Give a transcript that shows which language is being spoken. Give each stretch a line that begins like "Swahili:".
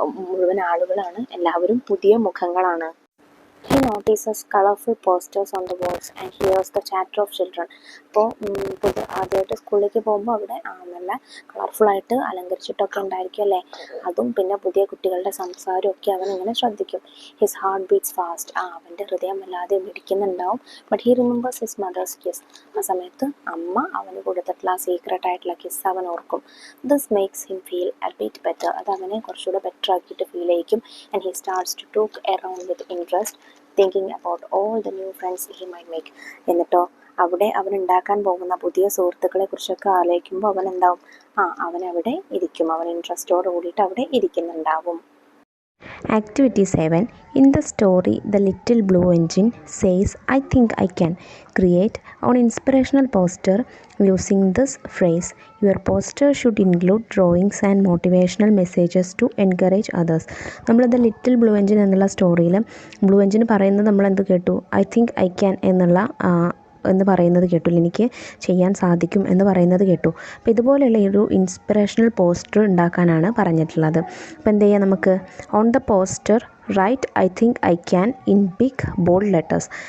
Malayalam: മുഴുവൻ ആളുകളാണ്, എല്ലാവരും പുതിയ മുഖങ്ങളാണ്.
English: He notices colorful posters on the walls and hears the chatter of children.
Malayalam: അപ്പോൾ ആദ്യമായിട്ട് സ്കൂളിലേക്ക് പോകുമ്പോൾ അവിടെ നല്ല കളർഫുള്ളായിട്ട് അലങ്കരിച്ചിട്ടൊക്കെ ഉണ്ടായിരിക്കും അല്ലേ? അതും പിന്നെ പുതിയ കുട്ടികളുടെ സംസാരമൊക്കെ അവൻ ഇങ്ങനെ ശ്രദ്ധിക്കും.
English: His heart beats fast.
Malayalam: അവൻ്റെ ഹൃദയം വല്ലാതെ മിടിക്കുന്നുണ്ടാവും.
English: But he remembers his mother's kiss.
Malayalam: ആ സമയത്ത് അമ്മ അവന് കൊടുത്തിട്ടുള്ള സീക്രട്ട് ആയിട്ടുള്ള കിസ് അവൻ ഓർക്കും.
English: This makes him feel a bit better.
Malayalam: അത് അവനെ കുറച്ചുകൂടെ ബെറ്റർ ആക്കിയിട്ട് feel ചെയ്യിക്കും.
English: And he starts to talk around with interest, thinking about all the new friends he might make.
Malayalam: എന്നിട്ടോ അവിടെ അവൻ ഉണ്ടാക്കാൻ പോകുന്ന പുതിയ സുഹൃത്തുക്കളെ കുറിച്ചൊക്കെ ആലോചിക്കുമ്പോൾ അവൻ എന്താവും? അവനവിടെ ഇരിക്കും. അവൻ ഇൻട്രസ്റ്റോട് കൂടിയിട്ട് അവിടെ ഇരിക്കുന്നുണ്ടാവും.
English: Activity 7. In the story, the little blue engine says, I think I can. Create an inspirational poster using this phrase. Your poster should include drawings and motivational messages to encourage others.
Malayalam: നമ്മൾ the little blue engine എന്നുള്ള സ്റ്റോറിയിൽ blue engine പറയുന്നത് നമ്മൾ എന്ത് കേട്ടു?
English: I think I can
Malayalam: എന്ന് പറയുന്നത് കേട്ടു. എനിക്ക് ചെയ്യാൻ സാധിക്കും എന്ന് പറയുന്നത് കേട്ടു. അപ്പോൾ ഇതുപോലെയുള്ള ഒരു ഇൻസ്പിറേഷണൽ പോസ്റ്റർ ഉണ്ടാക്കാനാണ് പറഞ്ഞിട്ടുള്ളത്. അപ്പോൾ എന്ത് ചെയ്യാം നമുക്ക്?
English: On the poster write I think I can in big bold letters.